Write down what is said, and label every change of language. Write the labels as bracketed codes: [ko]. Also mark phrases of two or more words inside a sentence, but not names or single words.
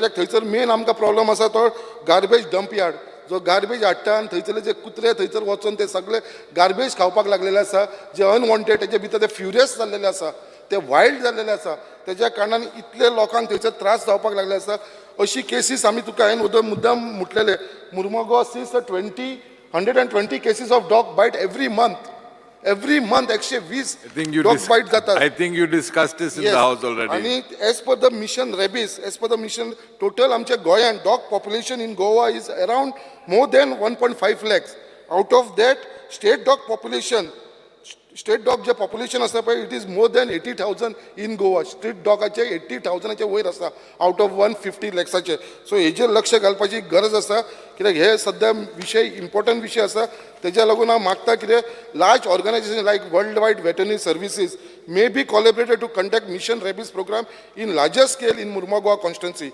[kok] कित्याक थंयसर मेन आमकां प्रॉब्लम आसा तो [en] garbage dump yard, [kok] जो गार्बेज हाडटा आनी थंयसरले जे कुत्रे थंयसर वचून ते सगळे गार्बेज खावपाक लागलेले आसा, जे अनवॉन्टेड तेजे भितर ते फ्युरियस जाल्लेले आसा, ते वायल्ड जाल्लेले आसा. तेज्या कारणान इतले लोकांक थंयसर त्रास जावपाक लागले आसा. अशी केसीस आमी तुका हांवें मुद्दाम म्हटलेले, मुर्मा गोवा सीज 20 120 [en] cases of dog bite every month. Every month, 120 dog bite जातात. I think you discussed this in the house already. आणि as per the mission rabies, as per the mission, total [kok] आमच्या गोंयान [en] dog population in Goa is around more than 1.5 lakhs. Out of that, state dog population, state dog जे पॉप्युलेशन [kok] आसा पळय [en] it is more than 80,000 in Goa. [kok] स्ट्रीट डॉगाचे 80,000चे वयर आसा [en] out of [kok] 150 लॅक्साचे. सो हेजेर लक्ष घालपाची गरज आसा, कित्याक हे सद्या विशय इम्पॉर्टंट विशय आसा. तेज्या लागून हांव मागता कितें [en] large organization like world wide veterinary services may be collaborated to conduct mission rabies program in larger scale in Murmugao constituency.